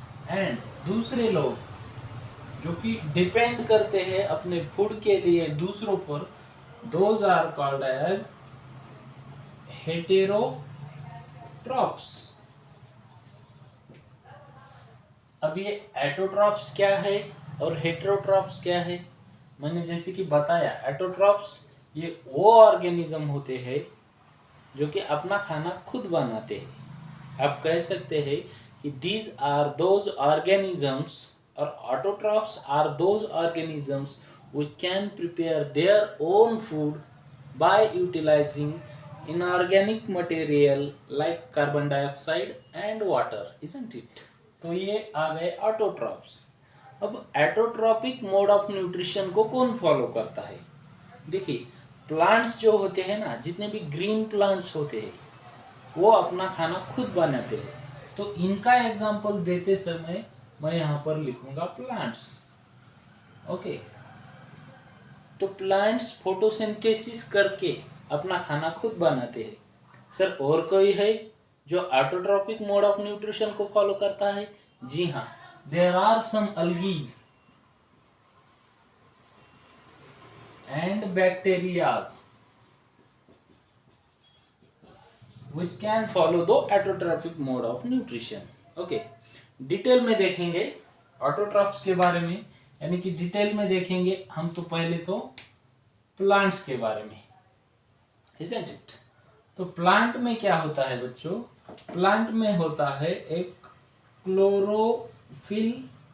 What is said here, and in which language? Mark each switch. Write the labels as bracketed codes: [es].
[hi] And दूसरे लोग जो कि डिपेंड करते हैं अपने फूड के लिए दूसरों पर, [en] Those are called as heterotrophs. [hi] अब ये एटोट्रॉप्स क्या है और हेटेरोट्रॉप्स क्या है? मैंने जैसे कि बताया, एटोट्रॉप्स ये वो ऑर्गेनिज्म होते हैं जो कि अपना खाना खुद बनाते हैं. आप कह सकते हैं कि [en] these are those organisms, or autotrophs are those organisms which can prepare their own food by utilizing inorganic material like carbon dioxide and water, isn't it? [hi] तो ये आ गए ऑटोट्रॉफ्स. अब एटोट्रॉपिक मोड ऑफ न्यूट्रिशन को कौन follow करता है? देखिए, plants जो होते हैं ना, जितने भी ग्रीन प्लांट्स होते हैं, वो अपना खाना खुद बनाते हैं. तो इनका एग्जाम्पल देते समय मैं यहाँ पर लिखूंगा प्लांट्स. ओके, तो प्लांट्स फोटोसिंथेसिस करके अपना खाना खुद बनाते हैं. सर, और कोई है जो ऑटोट्रॉपिक मोड ऑफ न्यूट्रिशन को फॉलो करता है? जी हाँ, [en] There are some algae and bacterias which can follow the autotrophic mode of nutrition. [hi] Okay, detail में देखेंगे ऑटोट्रॉफ्स के बारे में, यानी कि डिटेल में देखेंगे हम. तो पहले तो प्लांट्स के बारे में, [en] isn't it? [hi] तो प्लांट में क्या होता है बच्चों? प्लांट में होता है एक क्लोरोफिल